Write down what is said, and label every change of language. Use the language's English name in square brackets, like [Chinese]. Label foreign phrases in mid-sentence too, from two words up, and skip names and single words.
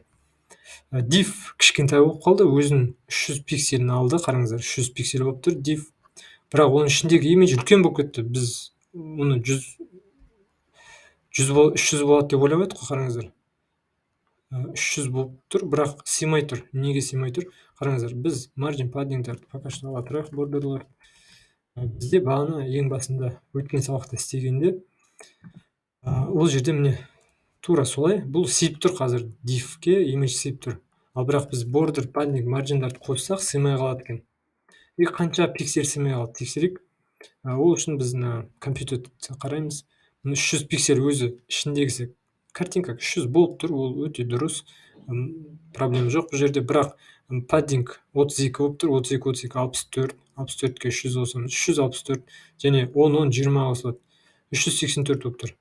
[Kazakh] Div кішкентай болып қалды, өзінің 300 пикселін алды. Қараңыздар, 300 пиксель болып тұр div. Бірақ оның ішіндегі image үлкен болып кетті. Біз оны 300 болады деп ойлап едік қой, қараңыздар. 300 болып тұр, бірақ сыймай тұр. Неге сыймай тұр? Қараңыздар, біз [English] margin paddingдарды [Russian] пока что [Kazakh] ала тұрайық, бордерлар. Бізде бағана ең басында өткен сабақта істегенде ол жерде міне тура солай, бұл сыйып тұр қазір, div-ке image сыйып тұр. Ал бірақ біз [English] border, padding, [Kazakh] margin-дарды қоссақ сыймай қалады екен. И қанша пиксель сыймай қалады, тексерейік. Ол үшін біз компьютерді қараймыз. 300 пиксель өзі ішіндегісі картинка 300 болып тұр, ол өте дұрыс, проблема жоқ бұл жерде. Бірақ padding 32 болып тұр, 32, 64, 64-ке 300 қосамыз, 364 және 10, 20 қосылады, 384 болып тұр.